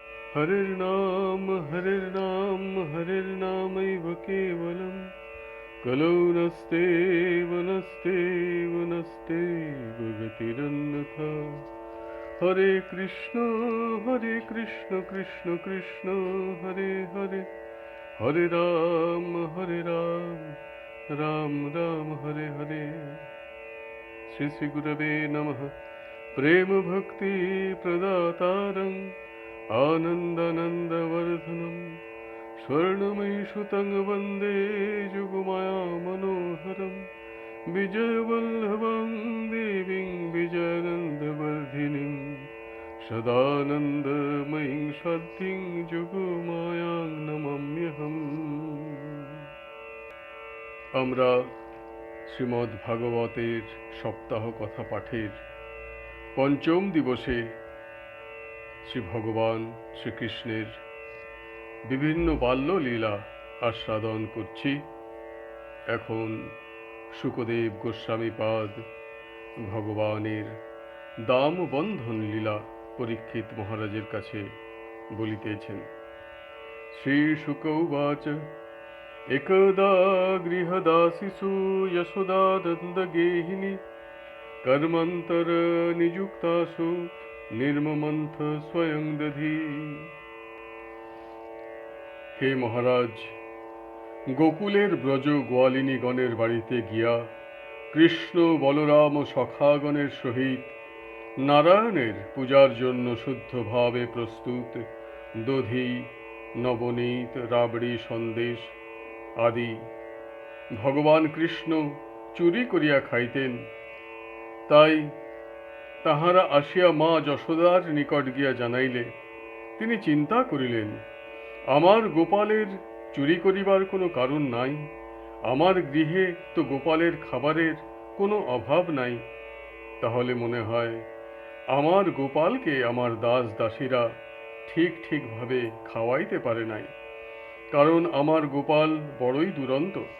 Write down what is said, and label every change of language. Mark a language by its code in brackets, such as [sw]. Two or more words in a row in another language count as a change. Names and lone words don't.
[sa] हरिर्नाम हरिर्नामैव केवलम् कलौ नस्तेव नस्तेव नस्तेव गतिरन्यथा। हरे कृष्ण कृष्ण कृष्ण हरे हरे, हरे राम राम राम हरे हरे। श्री श्री गुरवे नमः। प्रेम भक्ति प्रदातारं आनन्दानन्दवर्धनं स्वर्णमयी सुतं वन्दे जुगमाया मनोहरं विजयवल्लभं देवीं विजयानन्दवर्धिनीं सदानन्दमयीं सद्धिं जुगमायां नमाम्यहम्। [bn] আমরা শ্রীমদ্ ভাগবতের সপ্তাহ কথা পাঠের পঞ্চম দিবসে শ্রী ভগবান শ্রীকৃষ্ণের বিভিন্ন বাল্যলীলা আস্বাদন করছি। এখন শুকদেব গোস্বামীপাদ ভগবানের দামবন্ধন লীলা পরীক্ষিত মহারাজের কাছে বলিতেছেন। [sa] শ্রী শুক উবাচ একদা গৃহদাসিষু যশোদানন্দগেহিনী कर्मांतर निजुक्तासु निर्ममंथ स्वयं दधी। [bn] হে মহারাজ, গোকুলের ব্রজ গোয়ালিনী গণের বাড়িতে গিয়া কৃষ্ণ বলরাম ও সখাগণের সহিত নারায়ণের পূজার জন্য শুদ্ধ ভাবে প্রস্তুত দধি নবনীত রাবড়ি সন্দেশ আদি ভগবান কৃষ্ণ চুরি করিয়া খাইতেন। তাই তাহারা আসিয়া মা যশোদার নিকট গিয়া জানাইলে তিনি চিন্তা করিলেন, আমার গোপালের চুরি করিবার কোনো কারণ নাই, আমার গৃহে তো গোপালের খাবারের কোনো অভাব নাই, তাহলে মনে হয় আমার গোপালকে আমার দাস দাসীরা ঠিকভাবে খাওয়াইতে পারে নাই, কারণ আমার গোপাল বড়ই দুরন্ত,